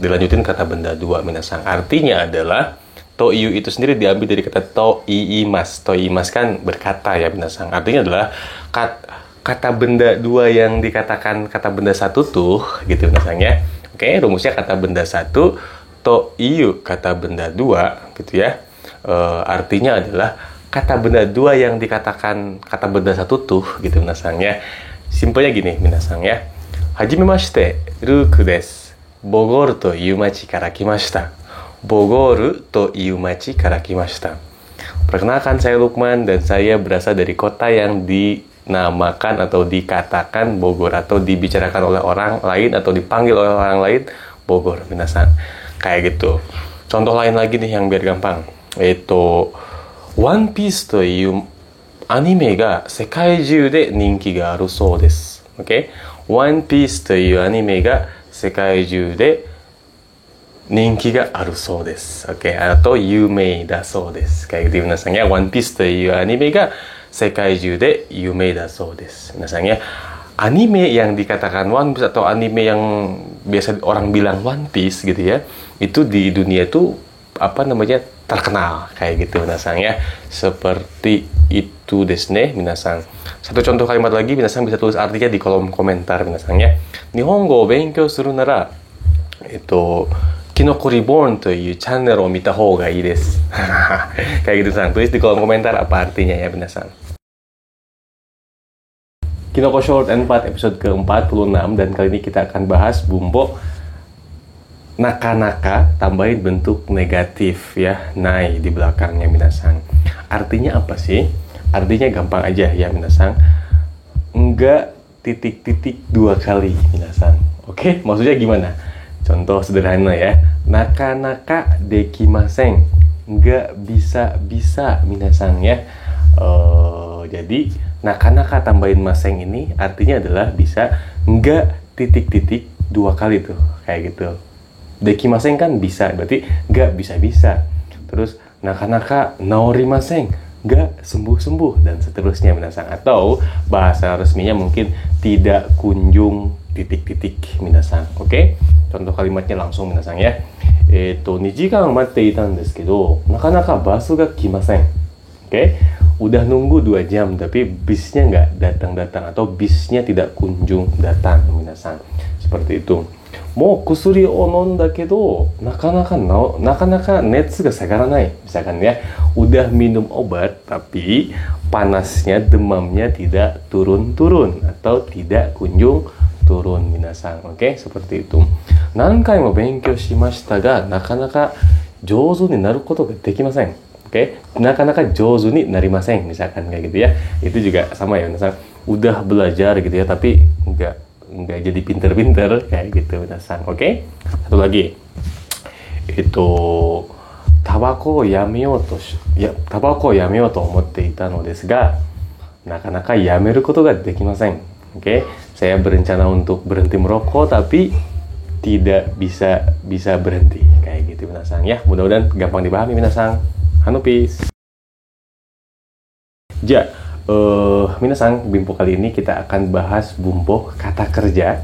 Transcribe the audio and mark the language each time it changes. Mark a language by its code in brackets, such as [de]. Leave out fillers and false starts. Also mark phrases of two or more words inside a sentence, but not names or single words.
[id] Dilanjutin kata benda 2, minasang. Artinya adalah [ja] という [id] itu sendiri diambil dari kata [ja] と言います. と言います [id] kan berkata ya, minasang. Artinya adalah kata benda 2 yang dikatakan kata benda 1 tuh, gitu, minasang ya. Oke, rumusnya kata benda 1 [ja] という [id] kata benda 2, gitu ya. Artinya adalah kata benda 2 yang dikatakan kata benda 1 tuh, gitu, minasang ya. Simpelnya gini, minasang ya. [ja] はじめまして、ルクです。ボゴルという町から来ました. ボゴルという町から来ました. [id] Perkenalkan, saya Lukman dan saya berasal dari kota yang dinamakan atau dikatakan Bogor, atau dibicarakan oleh orang lain atau dipanggil oleh orang lain Bogor, minasang. Kayak gitu. Contoh lain lagi nih yang biar gampang. [ja] Itu One Piece というアニメが世界中で人気があるそうです。Okay? One Piece というアニメが世界中で人気があるそうです。Okay? あと有名だそうです。 [id] Kayak gitu, minasang ya. [ja] One Piece というアニメが世界中で有名だそうです。Minasang ya. [id] Anime yang dikatakan One Piece atau anime yang biasa orang bilang One Piece gitu ya, itu di dunia itu apa namanya, terkenal kayak gitu, minasang ya. Seperti itu [ja] ですね, [id] minasang. Satu contoh kalimat lagi, minasang bisa tulis artinya di kolom komentar, minasang ya. [ja] 日本語を勉強するなら Kinoko Reborn というチャンネルを見た方がいいです. [id] Kayak gitu, sang. Tulis di kolom komentar apa artinya ya, minasang. Kinoko Short and Fat episode ke-46, dan kali ini kita akan bahas bumpo naka-naka tambahin bentuk negatif ya, nai di belakangnya, minasang. Artinya apa sih? Artinya gampang aja ya, minasang. Enggak titik-titik 2 kali, minasang. Oke, maksudnya gimana? Contoh sederhana ya. [ja] なかなかできません. [id] Enggak bisa-bisa, minasang ya. Jadi naka-naka tambahin maseng ini artinya adalah bisa enggak titik-titik 2 kali tuh, kayak gitu. Dekimasen kan bisa, berarti enggak bisa-bisa. [ja] Terus なかなか治りません, [id] nggak sembuh-sembuh, dan seterusnya minasan. Atau bahasa resminya mungkin tidak kunjung titik-titik minasan. Oke? Contoh kalimatnya langsung minasan ya. [ja] 2 時間待っていたんですけど、なかなかバスが来ません。Oke? [id] Udah nunggu 2 jam tapi bisnya nggak datang-datang, atau bisnya tidak kunjung datang minasan. Seperti itu. [ja] もう薬を飲んだけどなかなか熱が下がらない. [id] Misalkan ya, udah minum obat tapi panasnya, demamnya tidak turun-turun atau tidak kunjung turun minasan. Oke, seperti itu. [ja] 何回も勉強しましたがなかなか上手になることができません. [id] Oke, [ja] なかなか上手になりません, [id] misalkan kayak gitu ya. Itu juga sama ya, misalkan udah belajar gitu ya, tapi nggak jadi pinter-pinter kayak gitu, misalkan. Oke, satu lagi. [ja] Itu タバコやめようと思っていたのですが, なかなかやめることができません. [id] Oke, saya berencana untuk berhenti merokok tapi tidak bisa berhenti kayak gitu, misalkan ya. Mudah-mudahan gampang dipahami, misalkan. Hanupis. Ja, minasan, bimpo kali ini kita akan bahas bumpo kata kerja.